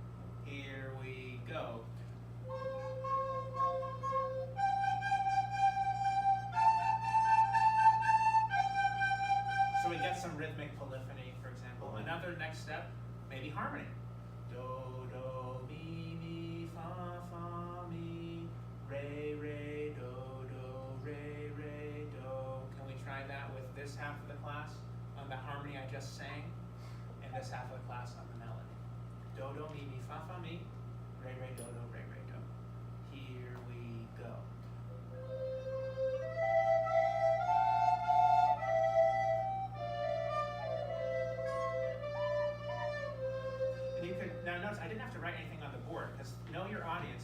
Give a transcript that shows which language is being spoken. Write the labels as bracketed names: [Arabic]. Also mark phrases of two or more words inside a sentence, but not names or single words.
[English] Ready? Here we go. So we get some rhythmic polyphony, for example. Another next step, maybe harmony. Do, do, mi, mi, fa, fa, mi, re, re, do, re, re, do. Can we try that with this half of the class on the harmony I just sang, and this half of the class on the melody? Do, do, mi, mi, fa, fa, mi, re, re, do, re, re, do. Here we go. And you could, now notice I didn't have to write anything on the board, because know your audience.